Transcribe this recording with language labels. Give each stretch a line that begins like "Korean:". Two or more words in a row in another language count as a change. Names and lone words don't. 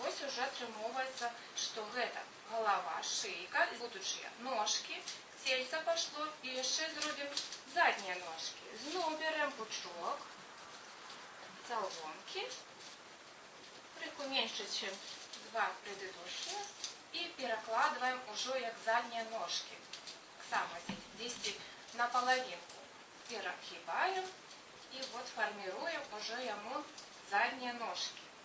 Belarusian: уже атрымоўваецца, што гэта галава, шыйка, будучыя ножкі, цельца пашло, і яшчэ зробім заднія ножкі. Зноў бярем пучок соломки, крыху
Russian: меньше, чем два предыдущие, и перекладываем уже как задние ножки. Так само здесь на половинку перегибаем и вот формируем уже ему задние ножки.